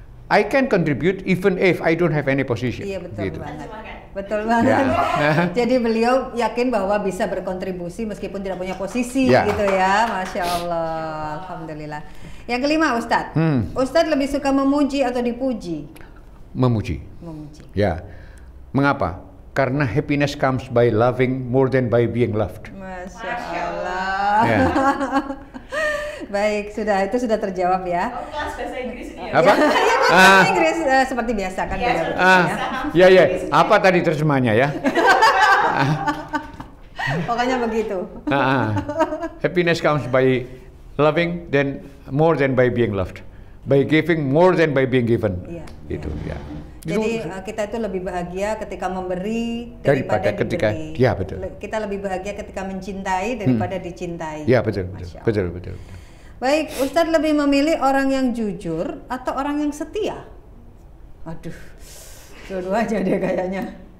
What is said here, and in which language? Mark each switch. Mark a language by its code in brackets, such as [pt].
[en] I can contribute even if I don't have any position. [id] Iya betul gitu. banget. Betul banget. Ya. Jadi beliau yakin bahwa bisa berkontribusi meskipun tidak punya posisi gitu ya. Masya Allah. Alhamdulillah. Yang kelima Ustadz. Ustadz lebih suka memuji atau dipuji? Memuji. Memuji. Ya. Mengapa? [en] Karena happiness comes by loving more than by being loved. [id] Masya Allah. Ya. Baik, itu sudah terjawab ya. Oh, kelas bahasa Inggris ini ya? Apa? Ya, bahasa Inggris seperti biasa kan. Ya. Apa tadi terjemahnya ya? Pokoknya begitu. [en] Happiness comes by loving more than by being loved. By giving more than by being given. [id] Iya. Itu ya. Jadi kita itu lebih bahagia ketika memberi daripada diberi. Ya betul. Kita lebih bahagia ketika mencintai daripada dicintai. Ya betul. Betul. Baik, Ustadz lebih memilih orang yang jujur atau orang yang setia? Aduh, dua-dua aja deh kayaknya.